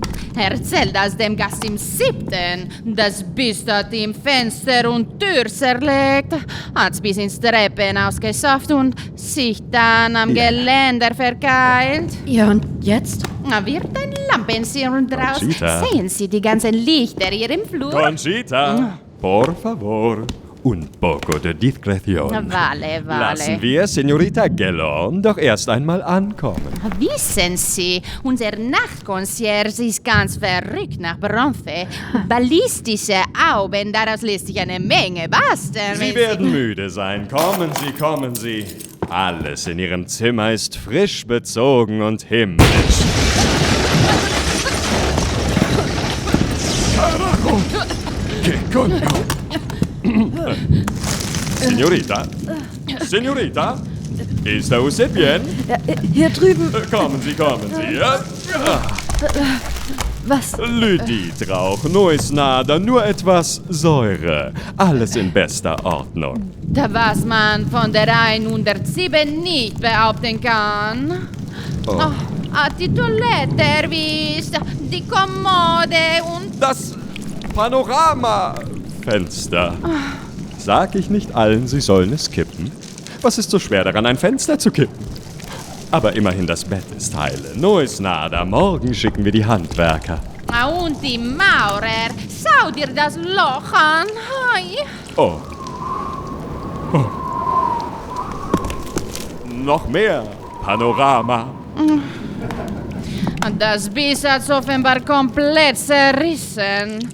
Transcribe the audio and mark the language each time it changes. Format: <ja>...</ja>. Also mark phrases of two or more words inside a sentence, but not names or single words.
<de>Erzählt aus dem Gast im 7., das Biest hat ihm Fenster und Tür zerlegt, hat's bis ins Treppenhaus gesafft und sich dann am Geländer verkeilt. Ja, und jetzt? Wird ein Lampenschirm draus. Conchita. Sehen Sie die ganzen Lichter hier im Flur?</de> <es>Conchita, por favor. Un poco de discreción. Vale.</es> <de>Lassen wir Señorita Gellhorn doch erst einmal ankommen. Wissen Sie, unser Nachtconcierge ist ganz verrückt nach Bronze. Ballistische Augen, daraus lässt sich eine Menge basteln. Sie werden müde sein. Kommen Sie. Alles in Ihrem Zimmer ist frisch bezogen und himmlisch.</de> <es>Carajo! Que coño! Señorita, ¿está usted bien?</es> <de>Hier drüben. Kommen Sie, ja? Was? Lyditrauch,</de> <es>no is nada,</es> <de>nur etwas Säure. Alles in bester Ordnung. Was man von der 107 nicht behaupten kann. Die Toilette erwischt, die Kommode und... Das Panoramafenster. Sag ich nicht allen, sie sollen es kippen? Was ist so schwer daran, ein Fenster zu kippen? Aber immerhin das Bett ist heile.</de> <es>No is nada,</es> <de>morgen schicken wir die Handwerker. Und die Maurer, schau dir das Loch an. Hi. Oh. Noch mehr Panorama. Das Biest hat offenbar komplett zerrissen.</de>